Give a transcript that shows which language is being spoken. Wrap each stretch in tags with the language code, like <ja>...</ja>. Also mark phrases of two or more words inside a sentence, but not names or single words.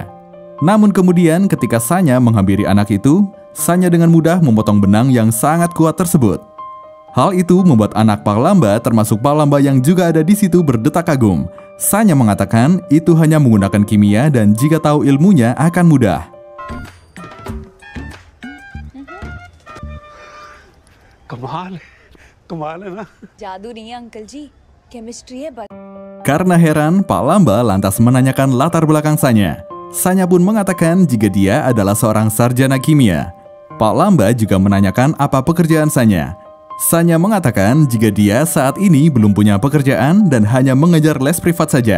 <id>Namun kemudian ketika Sanya menghampiri anak itu, Sanya dengan mudah memotong benang yang sangat kuat tersebut. Hal itu membuat anak Pak Lamba termasuk Pak Lamba yang juga ada di situ berdetak kagum. Sanya mengatakan itu hanya menggunakan kimia dan jika tahu ilmunya akan mudah.</id> <hi>कमाल है ना. जादू नहीं है अंकल जी, केमिस्ट्री है.</hi> <id>Karena heran, Pak Lamba lantas menanyakan latar belakang Sanya. Sanya pun mengatakan jika dia adalah seorang sarjana kimia. Pak Lamba juga menanyakan apa pekerjaan Sanya. Sanya mengatakan jika dia saat ini belum punya pekerjaan dan hanya mengejar les privat saja.</id>